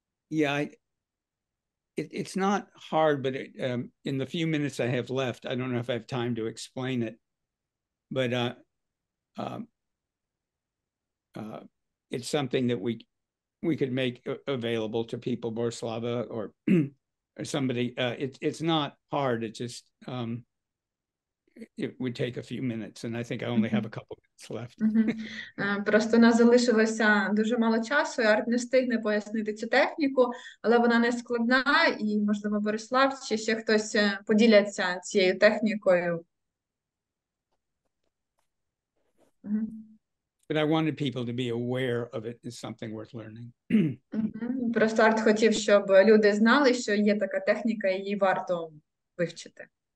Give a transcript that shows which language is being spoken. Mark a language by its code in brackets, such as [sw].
[en] Yeah, it's not hard, but in the few minutes I have left, I don't know if I have time to explain it, but it's something that we could make available to people, Borislava or somebody. It's not hard. It just it would take a few minutes, and I think I only have a couple minutes left. [uk] Просто у нас залишилося дуже мало часу, і Арт не встигне пояснити цю техніку, але вона не складна, і, можливо, Борислав чи ще хтось поділяться цією технікою. [en] But I wanted people to be aware of it as something worth learning. [uk] Просто Арт хотів, щоб люди знали, що є така техніка, і її варто вивчити.